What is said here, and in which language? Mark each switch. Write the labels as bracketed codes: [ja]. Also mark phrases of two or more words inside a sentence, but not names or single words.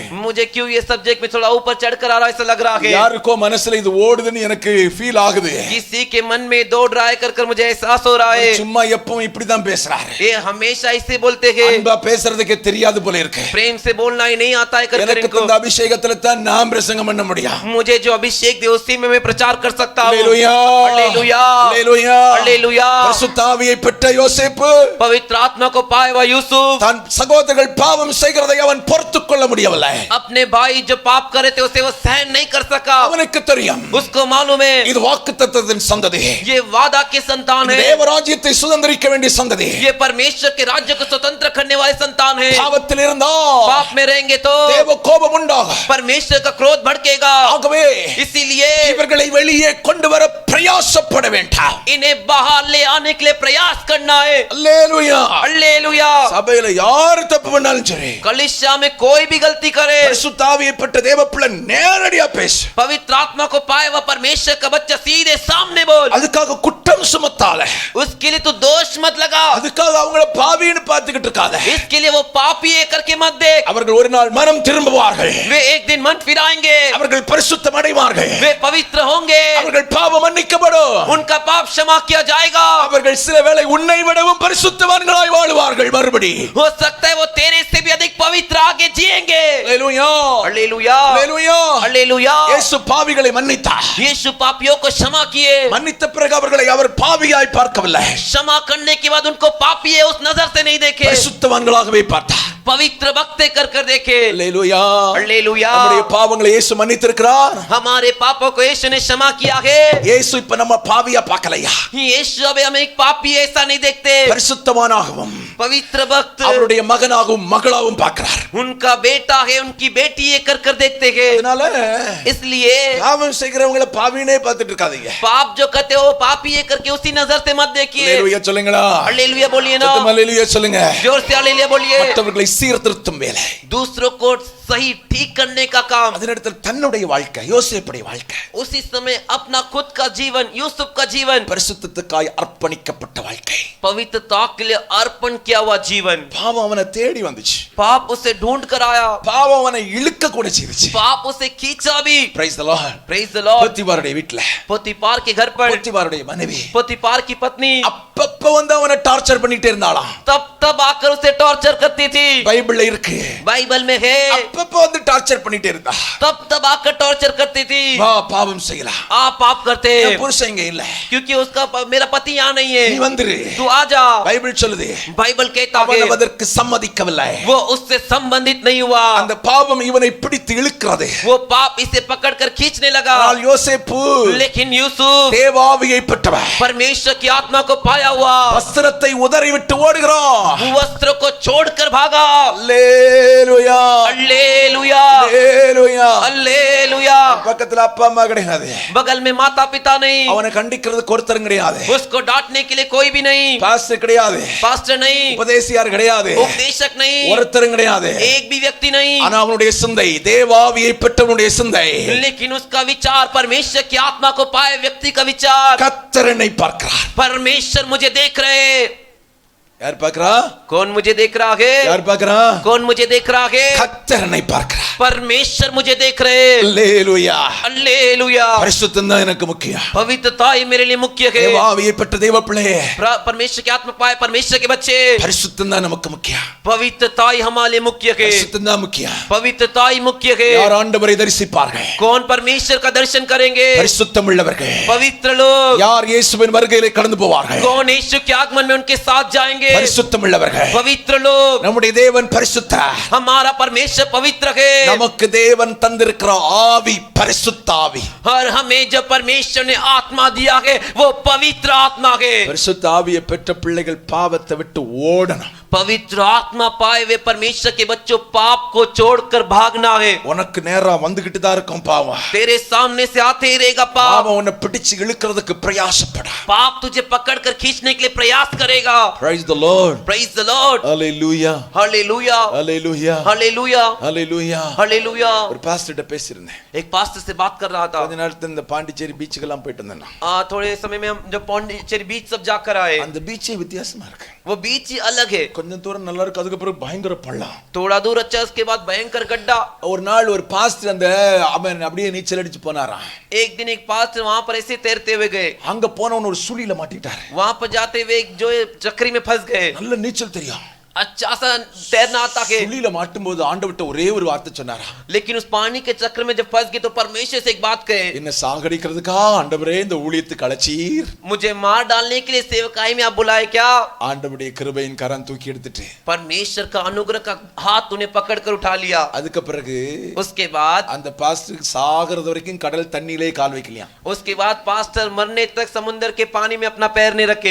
[hi] मुझे क्यों ये सब्जेक्ट में थोड़ा ऊपर चढ़कर आ रहा ऐसा लग रहा है। [ta] யாருக்கோ மனசுல இது ஓடுதுன்னு எனக்கு ஃபீல் ஆகுது. [hi] किसी के मन में दौड़ रहा है कर मुझे एहसास हो रहा है। [ta] சும்மா எப்பவும் இப்படி தான் பேசுறாரு. [hi] ये हमेशा ऐसे बोलते हैं। [ta] அன்பா பேசுறதுக்கு தெரியாது போல இருக்கு. [hi] प्रेम से बोलना ही नहीं आता है कर [ta] எனக்கு இந்த அபிஷேகத்துல தான் நான் பிரசங்கம் பண்ண முடியும். [hi] मुझे जो अभिषेक दे उसी में मैं प्रचार कर सकता हूं। हालेलुया हालेलुया हालेलुया हालेलुया। [ta] பரிசுத்த ஆவியை பெற்ற யோசேப்பு [hi] पवित्र आत्मा को पाए हुआ यूसुफ [ta] தன் சகோதரர்கள் பாவம் செய்கிறதை அவன் பொறுத்துக் கொள்ள முடியவில்லை. [hi] अपने भाई जो पाप करे थे उसे वो सहन नहीं कर सका। [ta] அவனுக்கு தெரியும், [hi] उसको मालूम है [ta] இது வாக்குத்தத்தத்தின் சந்ததி, [hi] ये वादा के संतान है, [ta] தேவராஜ்யத்தை சுதந்தரிக்க வேண்டிய சந்ததி, [hi] ये परमेश्वर के राज्य को स्वतंत्र करने वाले संतान है। [ta] பாவத்தில் இருந்தா [hi] पाप में रहेंगे तो [ta] தேவ கோபம் உண்டாகும். [hi] परमेश्वर का क्रोध भड़केगा। [ta] ஆகவே [hi] इसीलिए [ta] இவர்களை வெளியே கொண்டு வர பிரயாசப்பட வேண்டாம். [hi] इन्हें बाहर ले आने के लिए प्रयास करना है। [ta] அல்லேலூயா [hi] हालेलुया। [ta] சபையில யார் தப்பு பண்ணாலும் சரி, [hi] कलीसिया में कोई भी गलती करे, [ta] பரிசுத்த ஆவியை பெற்ற தேவப்பிள்ளை நேரடியா பேசு. [hi] पवित्र आत्मा को पाए हुआ परमेश्वर का बच्चा सीधे सामने बोल। [ta] அதுக்காக குற்றம் சுமத்தால, [hi] उसके लिए तू दोष मत लगा, [ta] அதுக்காக அவங்கள பாவின்னு பார்த்துக்கிட்டு இருக்காத. [hi] इसके लिए वो पापी है करके मत देख। [ta] அவர்கள் ஒரு நாள் மனம் திரும்புவார்கள், [hi] वे एक दिन मन फिराएंगे, [ta] அவர்கள் பரிசுத்தம் அடைவார்கள், [hi] वे पवित्र होंगे, [ta] அவர்கள் பாவம் மன்னிக்கப்படும், [hi] उनका पाप क्षमा किया जाएगा। [ta] அவர்கள் சில வேளை உன்னை விடவும் பரிசுத்தவான்களாய் வாழ்வார்கள். மறுபடி [hi] हो सकता है वो तेरे से भी अधिक पवित्र आगे जिएंगे। [ta] அல்லேலூயா [hi] हालेलुया [ta] அல்லேலூயா. [hi] हालेलुया। [ta] இயேசு பாவிகளை மன்னித்தார். [hi] यीशु पापियों को क्षमा किए। [ta] மன்னித்த பிறகு அவர்களை அவர் பாவியாய் பார்க்கவில்லை, [hi] क्षमा करने के बाद उनको पापी है उस नजर से नहीं देखे, [ta] பரிசுத்தவான்களாகவே பார்த்தார். [hi] पवित्र भक्त कर देखे। [ta] அல்லேலூயா [hi] हालेलुया। [ta] நம்முடைய பாவங்களை இயேசு மன்னித்திருக்கிறார். [hi] हमारे पापों को यीशु ने क्षमा किया है। [ta] இயேசு இப்ப நம்ம பாவியா பார்க்கலையா, [hi] यीशु अब हमें एक पापी ऐसा नहीं देखते, [ta] பரிசுத்தவானாகவும் [hi] पवित्र भक्त [ta] அவருடைய மகனாகவும் மகளாகவும் பார்க்கிறார். [hi] उनका बेटा है, उनकी बेटी है कर देखते हैं. [ta] அதனால [hi] इसलिए [ta] பாவம் செய்கிறவங்கள பாவினே பார்த்துட்டு இருக்காதீங்க. [hi] पाप जो करते हो पापी है करके उसी नजर से मत देखिए. [ta] ஹalleluya சொல்லுங்களா. [hi] हालेलुया बोलिए ना. [ta] ஹalleluya சொல்லுங்க. [hi] जोर से हालेलुया बोलिए. [ta] மற்றவர்களை சீர்திருத்தும் வேலை, [hi] दूसरों को सही ठीक करने का काम. [ta] அதனிடத்தில் தன்னுடைய வாழ்க்கை, யோசேப்புடைய வாழ்க்கை, [hi] उसी समय अपना खुद का जीवन, यूसुफ का जीवन, [ta] பரிசுத்தத்துக்காய் அர்ப்பணிக்கப்பட்ட வாழ்க்கை. [hi] पवित्रता के लिए अर्पण किया हुआ जीवन. [ta] பாவம் அவனை தேடி வந்துச்சு. [hi] पाप उसे ढूंढ कर आया. [ta] பாவம் அவனை இழுக்க கூட செய்துச்சு. [hi] पाप उसे खींचा भी. [en] Praise the Lord. Praise the Lord. [ta] போத்திபாருடைய வீட்ல, [hi] पोतीपार के घर पर [ta] போத்திபாருடைய மனைவி [hi] पोतीपार की पत्नी [ta] அப்பப்ப வந்து அவனை டார்ச்சர் பண்ணிட்டே இருந்தாளாம். [hi] तब तब आकर उसे टॉर्चर करती थी. [ta] பைபிள்ல இருக்கு. [hi] बाइबल में है. [ta] அப்பப்ப வந்து டார்ச்சர் பண்ணிட்டே இருந்தா. [hi] तब तब आकर टॉर्चर करती थी. [ta] வா பாவம் செய்யலாம். [hi] आप पाप करते हैं [ta] என் புருஷன் இங்க இல்ல, [hi] क्योंकि उसका मेरा पति यहाँ नहीं [ta] நீ [hi] है, [ta] வந்துரு. [hi] तू आ जा. [ta] பைபிள் சொல்லுது [hi] बाइबल कहता [ta] அவன் [hi] है [ta] அதற்கு சம்மதிக்கவில்லை. [hi] वो उससे संबंधित नहीं हुआ. [ta] அந்த பாவம் இவனை பிடித்து இழுக்கிறது. [hi] वो पाप इसे पकड़कर खींचने लगा. [ta] ஆனால் யோசேப்பு [hi] लेकिन यूसुफ [ta] தேவாவியை பெற்றவன். [hi] परमेश्वर की आत्मा को पाया हुआ, [ta] வஸ்திரத்தை உதறிவிட்டு ஓடுகிறான். [hi] वस्त्र को छोड़कर भागा. [ta] அல்லேலூயா, [hi] हालेलुया, [ta] அல்லேலூயா. [hi] हालेलुया. [ta] பக்கத்துல அப்பா அம்மா கிடையாது, [hi] बगल में माता पिता नहीं, [ta] அவனை கண்டிக்கிறதுக்கு ஒருத்தரும் கிடையாது, [hi] उसको डांटने के लिए कोई भी नहीं, [ta] பாஸ்டர் கிடையாது, [hi] पास्टर नहीं, [ta] உபதேசியார் கிடையாது, [hi] उपदेशक नहीं, [ta] ஒருத்தரும் கிடையாது. [hi] एक भी व्यक्ति नहीं. [ta] ஆனா அவனுடைய சிந்தை தேவாவியை பெற்றவனுடைய சிந்தை. [hi] लेकिन उसका विचार परमेश्वर की आत्मा को पाए व्यक्ति का विचार, [ta] கர்த்தர் என்னை பார்க்கிறார். [hi] परमेश्वर मुझे देख रहे. [ta] யார் பார்க்கிறா? [hi] कौन मुझे देख रहा है? [ta] யார் பார்க்கிறா? [hi] कौन मुझे देख रहा है? [ta] கர்த்தர் என்னை பார்க்கிறார். [hi] परमेश्वर मुझे देख रहे. [ta] அல்லேலூயா. [hi] हालेलुया. [ta] பரிசுத்தம் தான் எனக்கு முக்கியம். [hi] पवित्रता ही मेरे लिए मुख्य है. [ta] தேவாவியை பெற்ற தேவ பிள்ளையே, [hi] परमेश्वर की आत्मा पाए परमेश्वर के बच्चे, [ta] பரிசுத்தம் தான் நமக்கு முக்கியம். [hi] पवित्रता ही हमारे लिए मुख्य है. [ta] பரிசுத்தம் தான் முக்கியம். [hi] पवित्रता ही मुख्य है. [ta] யார் ஆண்டவரை தரிசிப்பார்கள்? [hi] कौन परमेश्वर का दर्शन करेंगे? [ta] பரிசுத்தம் உள்ளவர்கள். [hi] पवित्र लोग. [ta] யார் இயேசுவின் வருகையிலே கடந்து போவார்கள்? [hi] कौन यीशु के आगमन में उनके साथ जाएंगे? [ta] பரிசுத்தம் உள்ளவர்கள். [hi] पवित्र लोग. [ta] நம்முடைய தேவன் பரிசுத்தர். [hi] हमारा परमेश्वर पवित्र है. [ta] நமக்கு தேவன் தந்திருக்கிற ஆவி பரிசுத்த ஆவி. [hi] और हमें जो परमेश्वर ने आत्मा दिया है वो पवित्र आत्मा है. [ta] பரிசுத்த ஆவியை பெற்ற பிள்ளைகள் பாவத்தை விட்டு ஓடணும். [hi] पवित्र आत्मा पाए वे परमेश्वर के बच्चों पाप को छोड़कर भागना है. [ta] உனக்கு நேரா வந்துகிட்டு தான் இருக்கும் பாவம். [hi] तेरे सामने से आते ही रहेगा पाप. [ta] பாவம் உன்னை பிடிச்சு இழுக்கிறதுக்கு பிரயாசப்பட. [hi] पाप तुझे पकड़कर खींचने के लिए प्रयास करेगा. [en] Praise the Lord. Praise the Lord. Hallelujah. Hallelujah. Hallelujah. Hallelujah. Hallelujah. Hallelujah. [ta] ஒரு பாஸ்டர்ட்ட பேசியிருந்தேன். [hi] एक पास्टर से बात कर रहा था. [ta] கொஞ்ச நேரத்துல இந்த பாண்டிச்சேரி பீச்சுக்கெல்லாம் போயிட்டு வந்தேன். [hi] थोड़े समय में हम जब पांडिचेरी बीच सब जाकर आए, [ta] அந்த பீச்சே வித்தியாசமா இருக்கு. [hi] वो बीच ही अलग है. [ta] கொஞ்சம் தூரம் நல்லா இருக்கு, அதுக்கு அப்புறம் பயங்கர பள்ளம். [hi] थोड़ा दूर अच्छा, उसके बाद भयंकर गड्ढा. [ta] ஒரு நாள் ஒரு பாஸ்டர் அந்த அவன் அப்படியே நீச்சல் அடிச்சு போனாராம். [hi] एक दिन एक पास्टर वहां पर ऐसे तैरते हुए गए. [ta] அங்க போனவன் ஒரு சுழியில மாட்டிட்டாரு. [hi] वहां पर जाते हुए एक जो चक्री में फंस गए. [ta] நல்ல நீச்சல் தெரியும், [hi] अच्छा सा तैरना आता है, [ta] சுழியில மாட்டும்போது ஆண்டவர்ட்ட ஒரே ஒரு வார்த்தை சொன்னாரா, [hi] लेकिन उस पानी के चक्र में जब फंस गए तो परमेश्वर से एक बात कहे, [ta] என்ன சாகடிக்கிறதுக்கா ஆண்டவரே இந்த ஊழியத்துக்கு அழைச்சீர்? [hi] मुझे मार डालने के लिए सेवकाई में आप बुलाए क्या? [ta] ஆண்டவருடைய கிருபையின் கரம் தூக்கி எடுத்துட்டு [hi] परमेश्वर का अनुग्रह का हाथ उन्हें पकड़कर उठा लिया. [ta] அதுக்கு பிறகு [hi] उसके बाद [ta] அந்த பாஸ்டர் சாகிறது வரைக்கும் கடல் தண்ணியிலே கால் வைக்கலையா. [hi] उसके बाद पास्टर मरने तक समुद्र के पानी में अपना पैर नहीं रखे.